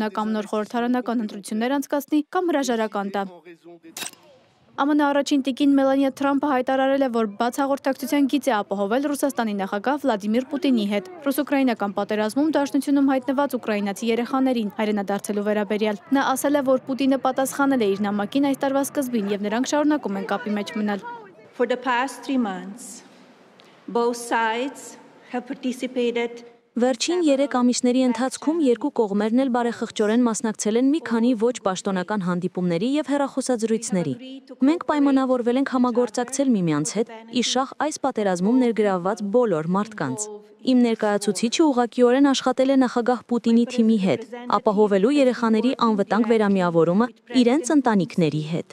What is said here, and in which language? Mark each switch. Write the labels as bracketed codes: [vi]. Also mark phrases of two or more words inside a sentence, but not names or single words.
[hy] նա կամ նոր խորհրդարանական ընտրություններ անցկացնի, կամ հրաժարական տա։ ԱՄՆ առաջին տիկին Մելանիա Թրամփը հայտարարել է, որ բաց հաղորդակցության գիծ է ապահովել Ռուսաստանի նախագահ Վլադիմիր Պուտինի հետ։ Ռուս-ուկրաինական պատերազմում դաշնությունում հայտնված ուկրաինացի երեխաներին հայրենադարձելու վերաբերյալ։ Նա ասել է, որ Պուտինը պատասխանել է իր նամակին այս տարվա սկզբին եւ նրանք շարունակում են կապի մեջ մնալ։ [en] For the past 3 months, both sides have participated. [hy] Վերջին 3 ամիսների ընթացքում երկու կողմերն էլ բարեխղճորեն մասնակցել են մի քանի ոչ պաշտոնական հանդիպումների եւ հեռախոսազրույցների։ Մենք պայմանավորվել ենք համագործակցել միմյանց հետ, իշախ այս պատերազմում ներգրավված բոլոր մարդկանց։ Իմ ներկայացուցիչը ուղղակիորեն աշխատել է նախագահ Պուտինի թիմի հետ, ապահովելու երեխաների անվտանգ վերամիավորումը իրենց ընտանիքների հետ։